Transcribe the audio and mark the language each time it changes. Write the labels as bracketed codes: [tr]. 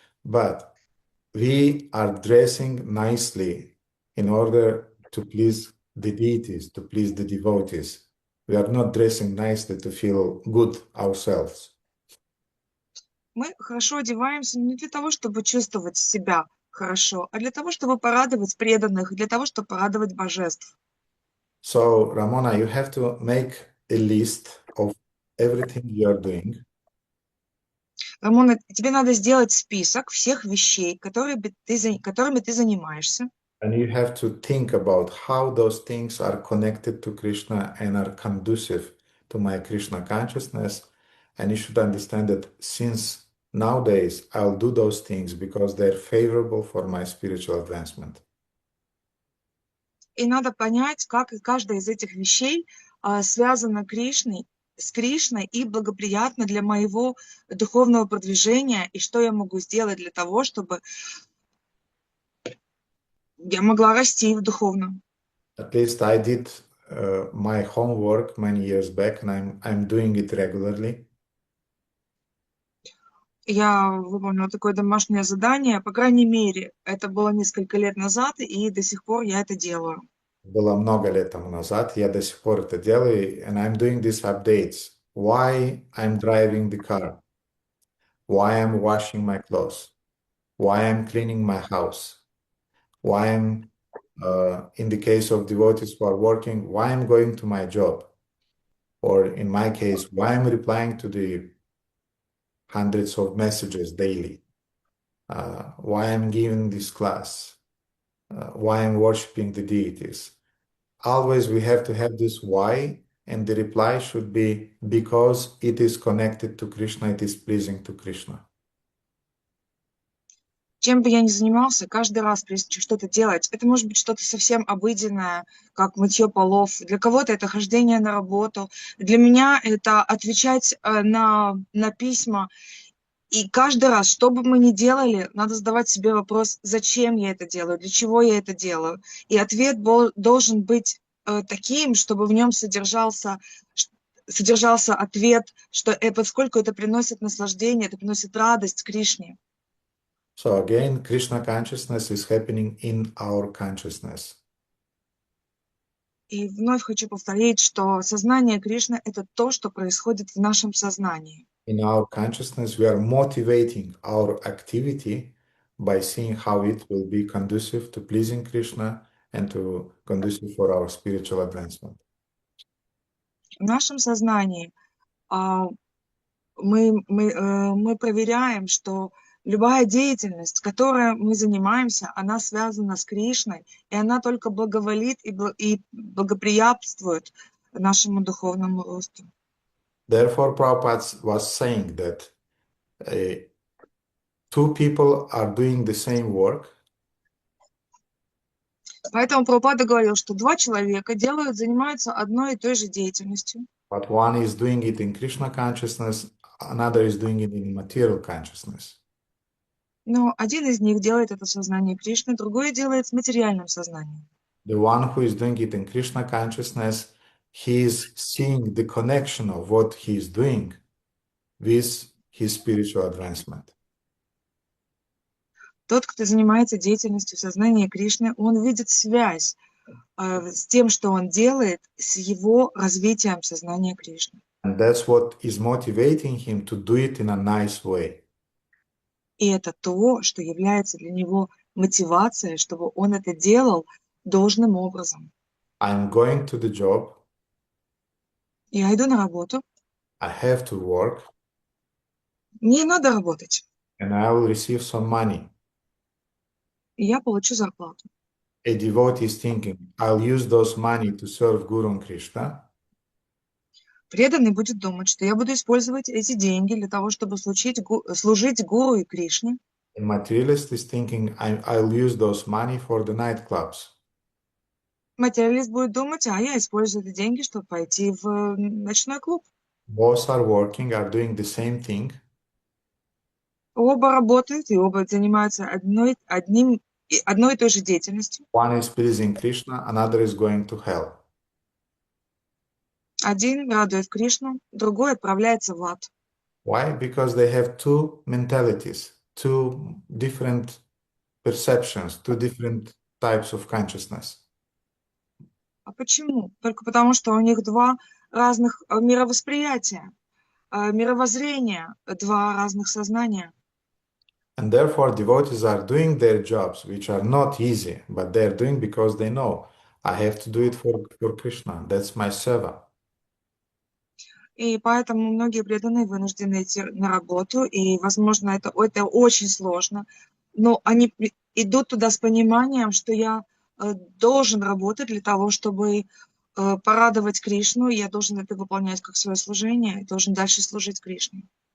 [en] But we are dressing nicely in order to please the deities, to please the devotees. We are not dressing nicely to feel good ourselves. [ru] Мы хорошо одеваемся не для того, чтобы чувствовать себя хорошо, а для того, чтобы порадовать преданных, для того, чтобы порадовать божеств. [en] So, Ramona, you have to make a list of everything you are doing. [ru] Рамона, тебе надо сделать список всех вещей, которыми ты занимаешься. [en] And you have to think about how those things are connected to Krishna and are conducive to my Krishna consciousness. And you should understand that since nowadays I'll do those things because they're favorable for my spiritual advancement. [ru] И надо понять, как каждая из этих вещей связана с Кришной и благоприятна для моего духовного продвижения, и что я могу сделать для того, чтобы я могла расти в духовном. [en] At least I did my homework many years back, and I'm doing it regularly. [ru] Я выполнила такое домашнее задание, по крайней мере, это было несколько лет назад, и до сих пор я это делаю. Было много лет тому назад, я до сих пор это делаю, [en] and I'm doing these updates. Why I'm driving the car, why I'm washing my clothes, why I'm cleaning my house, why I'm, in the case of devotees who are working, why I'm going to my job, or in my case, why I'm replying to the hundreds of messages daily, why I'm giving this class, why I'm worshiping the deities. Always we have to have this why, and the reply should be because it is connected to Krishna, it is pleasing to Krishna. [ru] Чем бы я ни занимался, каждый раз, прежде чем что-то делать, это может быть что-то совсем обыденное, как мытье полов. Для кого-то это хождение на работу. Для меня это отвечать на письма. И каждый раз, что бы мы ни делали, надо задавать себе вопрос, зачем я это делаю, для чего я это делаю. И ответ должен быть таким, чтобы в нем содержался ответ, что поскольку это приносит наслаждение, это приносит радость Кришне. [en] So again, Krishna consciousness is happening in our consciousness. [ru] И вновь хочу повторить, что сознание Кришны — это то, что происходит в нашем сознании. [en] In our consciousness, we are motivating our activity by seeing how it will be conducive to pleasing Krishna and to conducive for our spiritual advancement. [ru] В нашем сознании мы проверяем, что любая деятельность, которой мы занимаемся, она связана с Кришной, и она только благоволит и благоприятствует нашему духовному росту. [en] Therefore, Prabhupada was saying that two people are doing the same work, [ru] Поэтому Прабхупада говорил, что два человека занимаются одной и той же деятельностью, [en] but one is doing it in Krishna consciousness, another is doing it in material consciousness. [ru] но один из них делает это в сознании Кришны, другой делает в материальном сознании. [en] The one who is doing it in Krishna consciousness, he is seeing the connection of what he is doing with his spiritual advancement. [ru] Тот, кто занимается деятельностью в сознании Кришны, он видит связь с тем, что он делает, с его развитием сознания Кришны. [en] And that's what is motivating him to do it in a nice way. [ru] И это то, что является для него мотивацией, чтобы он это делал должным образом. [en] I'm going to the job, [ru] Я иду на работу, [en] I have to work, [ru] мне надо работать, [en] and I will receive some money. [ru] и я получу зарплату. [en] A devotee is thinking, I'll use those money to serve Guru and Krishna. [ru] Преданный будет думать, что я буду использовать эти деньги для того, чтобы служить Гуру и Кришне. [en] A materialist is thinking, I'll use those money for the nightclubs. [ru] Материалист будет думать, я использую эти деньги, чтобы пойти в ночной клуб. [en] Both are working, are doing the same thing. [ru] Оба работают, и оба занимаются одной и той же деятельностью. [en] One is pleasing Krishna, another is going to hell. [ru] Один радует Кришну, другой отправляется в ад. [en] Why? Because they have two mentalities, two different perceptions, two different types of consciousness. [ru] А почему? Только потому, что у них два разных мировосприятия, мировоззрения, два разных сознания. [en] And therefore, devotees are doing their jobs, which are not easy, but they're doing because they know, I have to do it for Krishna. That's my seva. [ru] И поэтому многие преданные вынуждены идти на работу, и, возможно, это очень сложно, но они идут туда с пониманием, что я должен работать для того, чтобы порадовать Кришну, и я должен это выполнять как свое служение, и должен дальше служить Кришне.